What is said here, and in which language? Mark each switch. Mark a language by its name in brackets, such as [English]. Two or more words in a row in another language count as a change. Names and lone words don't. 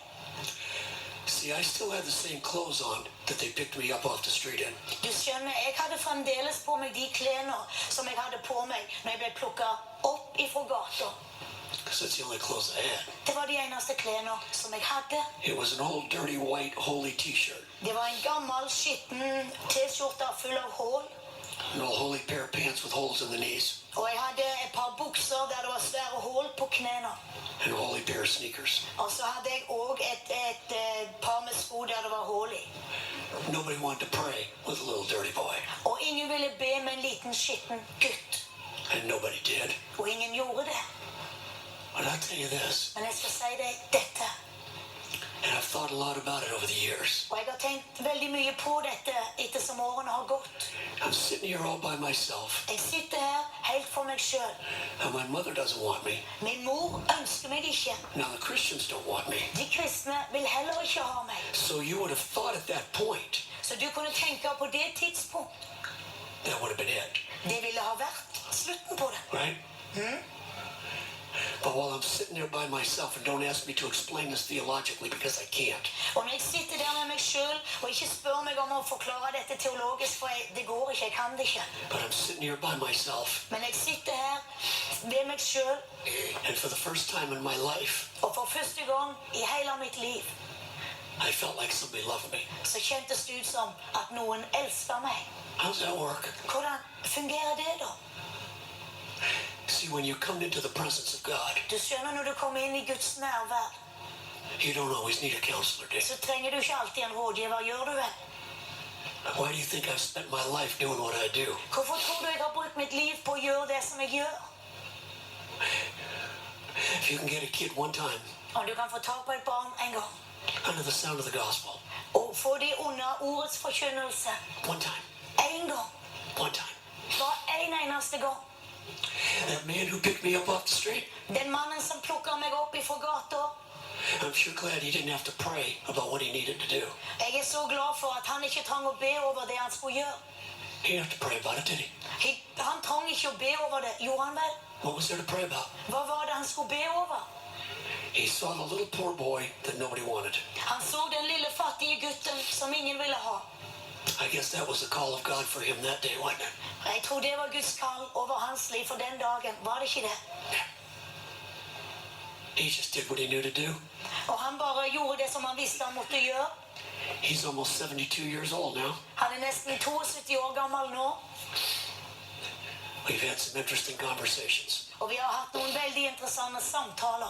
[English] See, I still had the same clothes on that they picked me up off the street in. [Norwegian] Du skjønner, jeg hadde fremdeles på meg de klærne som jeg hadde på meg når jeg ble plukket opp ifra gata. [English] Because that's the only clothes I had. [Norwegian] Det var de eneste klærne som jeg hadde. [English] It was an old, dirty, white, holy t-shirt. [Norwegian] Det var en gammel, skitten t-skjorte full av hål. [English] An old, holy pair of pants with holes in the knees. [Norwegian] Og jeg hadde et par bukser der det var svære hål på knærne. [English] And a holy pair of sneakers. [Norwegian] Og så hadde jeg også et par med sko der det var hål i. [English] Nobody wanted to pray with a little dirty boy. [Norwegian] Og ingen ville be med en liten, skitten gutt. [English] And nobody did. [Norwegian] Og ingen gjorde det. [English] But I'll tell you this, [Norwegian] Men jeg skal si deg dette. [English] and I've thought a lot about it over the years. [Norwegian] Og jeg har tenkt veldig mye på dette etter som årene har gått. [English] I'm sitting here all by myself, [Norwegian] Jeg sitter her helt for meg selv. [English] and my mother doesn't want me. [Norwegian] Min mor ønsker meg ikke. [English] Now the Christians don't want me. [Norwegian] De kristne vil heller ikke ha meg. [English] So you would have thought at that point [Norwegian] Så du kunne tenke på det tidspunkt. [English] that would have been it, [Norwegian] Det ville ha vært slutten på det. [English] right? But while I'm sitting there by myself, and don't ask me to explain this theologically because I can't. [Norwegian] Og når jeg sitter der med meg selv og ikke spør meg om å forklare dette teologisk, for det går ikke, jeg kan det ikke. [English] But I'm sitting here by myself, [Norwegian] Men jeg sitter her ved meg selv, [English] and for the first time in my life, [Norwegian] og for første gang i hele mitt liv, [English] I felt like somebody loved me. [Norwegian] så kjentes det ut som at noen elsker meg. [English] How's that work? [Norwegian] Hvordan fungerer det da? [English] See, when you come into the presence of God, [Norwegian] Du skjønner, når du kommer inn i Guds nærvær, [English] you don't always need a counselor, do you? [Norwegian] så trenger du ikke alltid en rådgiver, gjør du vel? [English] Why do you think I've spent my life doing what I do? [Norwegian] Hvorfor tror du jeg har brukt mitt liv på å gjøre det som jeg gjør? [English] If you can get a kid one time [Norwegian] Om du kan få tak på et barn en gang, [English] under the sound of the gospel, [Norwegian] og få det under ordets forkynnelse, [English] one time, [Norwegian] en gang, [English] one time, [Norwegian] bare en eneste gang. [English] that man who picked me up off the street, [Norwegian] Den mannen som plukker meg opp ifra gata, [English] I'm sure glad he didn't have to pray about what he needed to do. [Norwegian] jeg så glad for at han ikke trang å be over det han skulle gjøre. [English] He didn't have to pray about it, did he? [Norwegian] Han trang ikke å be over det, gjorde han vel? [English] What was there to pray about? [Norwegian] Hva var det han skulle be over? [English] He saw the little poor boy that nobody wanted. [Norwegian] Han så den lille fattige gutten som ingen ville ha. [English] I guess that was the call of God for him that day, wasn't it? [Norwegian] Jeg tror det var Guds kall over hans liv for den dagen, var det ikke det? [English] He just did what he knew to do. [Norwegian] Og han bare gjorde det som han visste han måtte gjøre. [English] He's almost 72 years old now. [Norwegian] Han nesten 72 år gammel nå, [English] We've had some interesting conversations. [Norwegian] og vi har hatt noen veldig interessante samtaler.